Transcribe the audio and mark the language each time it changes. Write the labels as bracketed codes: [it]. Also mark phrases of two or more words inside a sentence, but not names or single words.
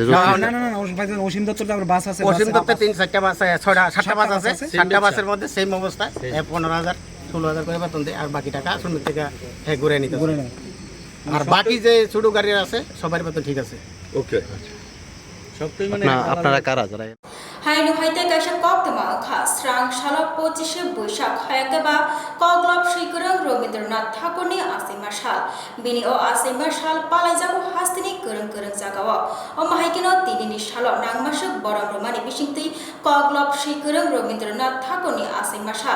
[bn] অসীম দত্তর আবার বাস আছে অসীম দত্তের 3-4টা বাস 6টা বাস আছে 7টা বাসের মধ্যে সেম অবস্থায় 15,000 16,000 করে বেতন দেয় আর বাকি টাকা শ্রমিক থেকে ঘুরে নিতে আর বাকি যে ছোট গাড়ি আছে সবার বেতন ঠিক আছে ওকে আপনারা কারা যারা [trp] haino haite kaisa kok toma kha srang salo 25 boishak hayake ba koglop shikurang Rabindranath Thakur ni asima sal bini o asima sal palaijago hastini kurang jagao o mahaikino tinini salo nangmasuk borong romani bisingti koglop shikurang Rabindranath Thakur ni asima sal